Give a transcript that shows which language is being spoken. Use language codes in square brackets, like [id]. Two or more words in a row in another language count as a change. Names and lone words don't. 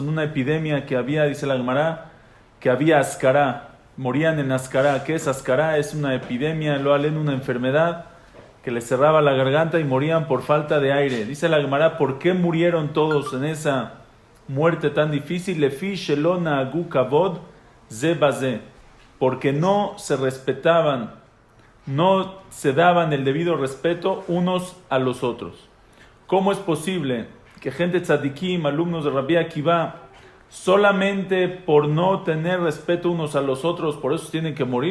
[es] En una epidemia que había, dice la Gemara, que había ascará, morían en ascará. ¿Qué es ascará? Es una epidemia, lo halen, una enfermedad que les cerraba la garganta y morían por falta de aire. Dice la Gemara, ¿por qué murieron todos en esa muerte tan difícil? [he] לפי שלא נהגו כבוד זה בזה, [es] porque no se respetaban, no se daban el debido respeto unos a los otros. ¿Cómo es posible que gente tzadikim, alumnos de Rabbi Akiva, solamente por no tener respeto unos a los otros, por eso tienen que morir?